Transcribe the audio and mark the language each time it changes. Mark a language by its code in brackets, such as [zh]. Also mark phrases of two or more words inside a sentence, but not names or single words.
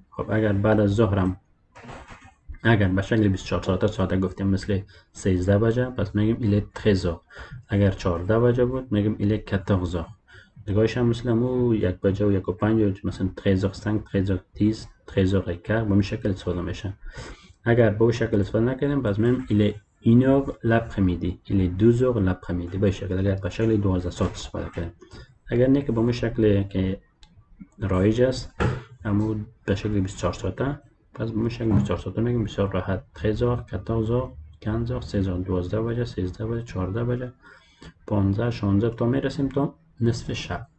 [fa] خب اگر بعد از ظهرم اگر به شکل 24 ساعته ساده گفتیم مثل 13 بجه پس میگیم [fr] il est 13. [fa] اگر 14 بجه بود میگیم [fr] il est 14. [fa] دیگه‌ایش هم مثل مو 1 بجه و 1 و 5 مثلا 13:05 13:10 13:15 به این شکل استفاده میشه. اگر به این شکل استفاده نکنیم پس میگیم [fr] il est 1h l'après-midi il est 12h l'après-midi [fa] به شکل. اگر به شکل 12 ساعت استفاده کنیم، اگر نه که به این شکل که رایج است اما به شکل 24 ساعته پس به این شکل 24 ساعته میگیم بسیار راحت 13h 14h 15h 13h 12 بجه 13 بجه 14 بجه 15 16 تا میرسیم تا نصف شب.